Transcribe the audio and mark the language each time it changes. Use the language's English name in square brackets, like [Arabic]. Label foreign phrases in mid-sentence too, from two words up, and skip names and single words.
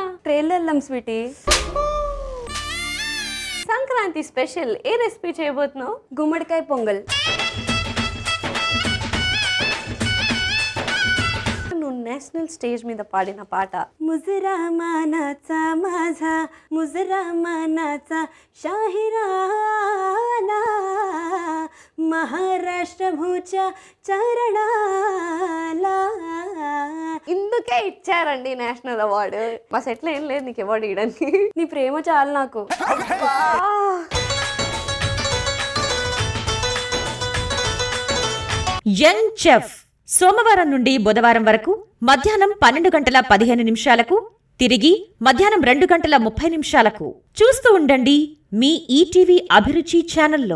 [Telugu] ట్రైన్లో వెళ్ళాం స్వీటీ. సంక్రాంతి స్పెషల్ ఏ రెసిపీ చేయబోతున్నావు? గుమ్మడికాయ పొంగల్. నువ్వు [English] national stage [Telugu] మీద పాడిన పాట [Marathi] ముజరా మానాचा माझा मुजरा मानाचा शाहिराना महाराष्ट्र भूच्या चरणाला. [Telugu] ఇందుకే ఇచ్చారండి [English] national award. [Telugu] మా సెట్లో ఏం లేదు నీకు అవార్డు ఇవ్వడానికి. నీ ప్రేమ చాలు నాకు. యంగ్ చెఫ్ సోమవారం నుండి బుధవారం వరకు మధ్యాహ్నం 12:15 తిరిగి మధ్యాహ్నం 2:30 చూస్తూ ఉండండి మీ ఈటీవీ అభిరుచి ఛానల్లో.